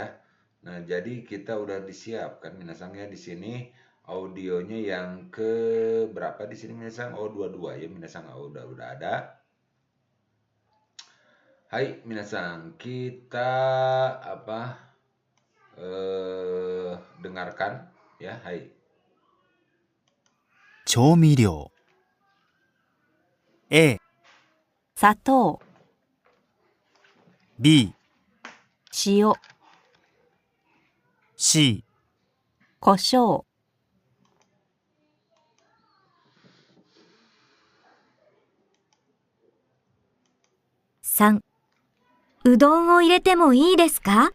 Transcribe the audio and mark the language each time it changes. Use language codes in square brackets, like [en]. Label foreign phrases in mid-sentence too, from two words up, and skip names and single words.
[id] Nah, jadi kita udah disiapkan minasang ya di sini audionya yang ke berapa di sini minasang? 22 ya minasang, udah ada. Hai minasang, kita dengarkan ya. Hai. [ja] 調味料 A、砂糖、 B、塩、 C、胡椒。3、うどんを入れてもいいですか？